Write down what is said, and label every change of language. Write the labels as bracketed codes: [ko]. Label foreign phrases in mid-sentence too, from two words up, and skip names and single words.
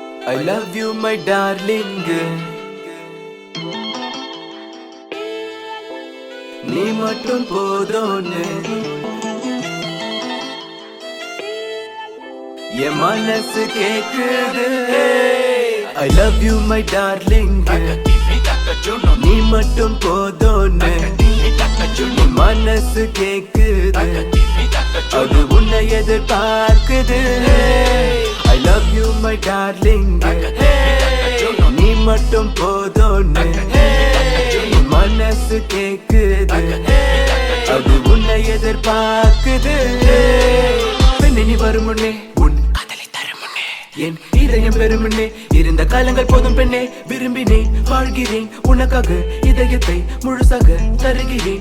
[en] I love you my darling. [ta] நீ மட்டும் போதும்னு என் மனசு கேக்குது. [en] I love you my darling. [ta] நீ மட்டும் போதும்னு என் மனசு கேக்குது. அது உன்னை எதிர்பார்க்குது. [en] I love you my darling. [ta] நீ மட்டும் போதும்னு என் மனசு கேக்குது. அது உன்னை எதிர்பார்க்குது. பெண்ணே நீ வரும் முன்னே உன் காதலை தரும் முன்னே என் இதயம் பெரும் முன்னே இருந்த காலங்கள் போதும் பெண்ணே விரும்பினேன் வாழ்கிறேன் உனக்காக இதயத்தை முழுசாக தருகிறேன்.